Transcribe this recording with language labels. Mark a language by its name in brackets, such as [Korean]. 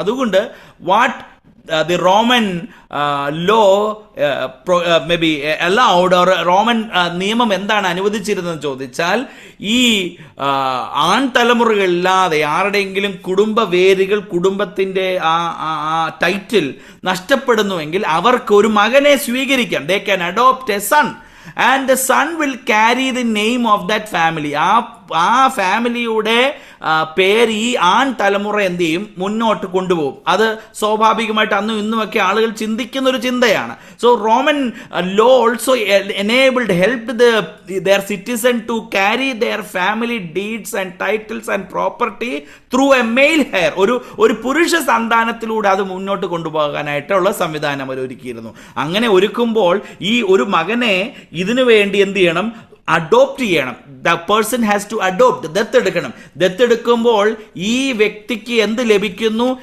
[Malayalam] അതുകൊണ്ട് [English] the Roman law maybe allowed, or [Malayalam] Roman നിയമം എന്താണ് അനുവദിച്ചിരുന്നതെന്ന് ചോദിച്ചാൽ, ഈ ആൺ തലമുറകളില്ലാതെ ആരുടെയെങ്കിലും കുടുംബ വേരുകൾ, കുടുംബത്തിന്റെ ആ ടൈറ്റിൽ നഷ്ടപ്പെടുന്നുവെങ്കിൽ അവർക്ക് ഒരു മകനെ സ്വീകരിക്കാം. [English] they can adopt a son and the son will carry the name of that family. [Malayalam] ആ ഫാമിലിയുടെ പേര് ഈ ആൺ തലമുറ എന്ത് ചെയ്യും? മുന്നോട്ട് കൊണ്ടുപോകും. അത് സ്വാഭാവികമായിട്ട് അന്നും ഇന്നുമൊക്കെ ആളുകൾ ചിന്തിക്കുന്ന ഒരു ചിന്തയാണ്. [English] So Roman law also helped their citizen to carry their family deeds and titles and property through a male heir. [Malayalam] ഒരു പുരുഷ സന്താനത്തിലൂടെ അത് മുന്നോട്ട് കൊണ്ടുപോകാനായിട്ടുള്ള സംവിധാനം അവർ ഒരുക്കിയിരുന്നു. അങ്ങനെ ഒരുക്കുമ്പോൾ ഈ ഒരു മകനെ ഇതിനു വേണ്ടി എന്ത് ചെയ്യണം? അഡോപ്റ്റ് ചെയ്യണം. [English] the person has to adopt, [Malayalam] ദത്തെടുക്കണം. ദത്തെടുക്കുമ്പോൾ ഈ വ്യക്തിക്ക് എന്ത് ലഭിക്കുന്നു?